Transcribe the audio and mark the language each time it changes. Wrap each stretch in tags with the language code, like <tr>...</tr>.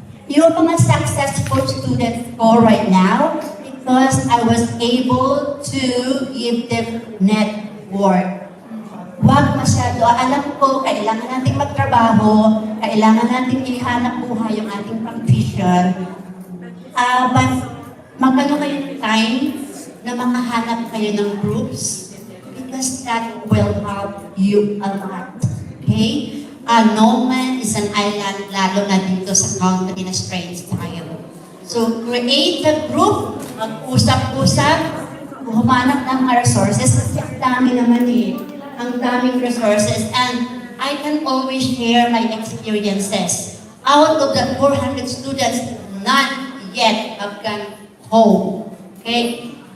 <tl>Yung mga</tl> <en>successful students ko right now, because I was able to give them network.</en> <tl>Huwag masyado, alam ko, kailangan natin magtrabaho, kailangan natin ihanap buhay yung ating profession. But magkano kayo ng time na makahanap kayo ng groups?</tl> <en>Because that will help you a lot. Okay? No man is an island,</en> <tl>lalo na dito sa</tl> <en>country na strange tayo. So, create a group,</en> <tl>mag-usap-usap, humanap ng mga resources, kasi ang dami naman eh. Ang daming resources,</tl> <en>and I can always share my experiences. Out of the 400 students, none yet have gone home. Okay?</en>